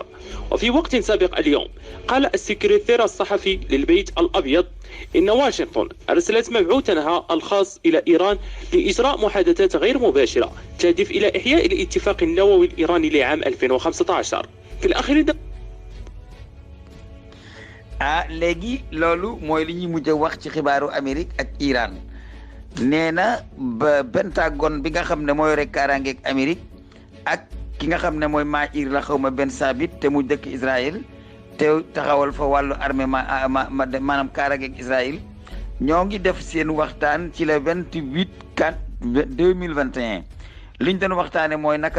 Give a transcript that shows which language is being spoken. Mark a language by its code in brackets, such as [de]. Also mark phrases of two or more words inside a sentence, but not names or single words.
[ar] وفي وقت سابق اليوم قال السكرتير الصحفي للبيت الأبيض إن واشنطن أرسلت مبعوثها الخاص إلى إيران لإجراء محادثات غير مباشرة تهدف إلى إحياء الاتفاق النووي الإيراني لعام 2015. في الأخير [wo] léegi loolu mooy li ñuy mujj a wax ci xibaaru Amérique ak Iran nee na ba Pentagone bi nga xam ne mooy rek kaaraangeeg Amérique ak ki nga xam ne mooy Maïr la xaw ma Ben Sabit te mu dëkk Israël te taxawal fa wàllu armée maanaam kaaraangeeg Israël ñoo ngi def seen waxtaan ci le 28/4/2021 liñ doon waxtaane mooy naka